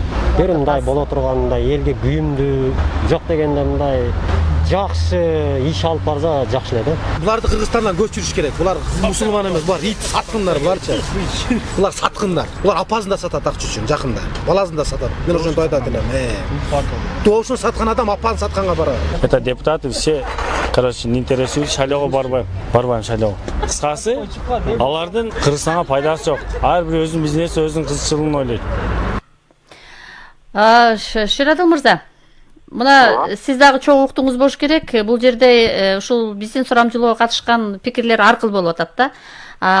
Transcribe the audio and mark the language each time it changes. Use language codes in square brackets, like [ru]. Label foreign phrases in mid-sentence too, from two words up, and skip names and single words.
[ky] Бир мындай боло тургандай элге күйүмдүү жок дегенде мындай жакшы иш алып барса жакшы эле да. Буларды Кыргызстандан көчүрүш керек. Булар мусулман эмес, булар ит саткындар буларчы. Булар саткындар. Булар апасын да сатат акча үчүн, жакында. Баласын да сатат. Мен ошентип айтат элем. Добушун саткан адам апаны сатканга барат. [ru] Это депутаты все, короче, не интересуют [ky] шайлоого барбайм шайлоого. Кыскасы, алардын Кыргызстанга пайдасы жок. Ар бир өзүнүн бизнеси, өзүнүн кызыкчылыгын ойлойт. Шерадыл мырза, мына сиз дагы чогуу уктуңуз болуш керек. Бул жерде ушул биздин сурамжылоого катышкан пикирлер ар кыл болуп атат да.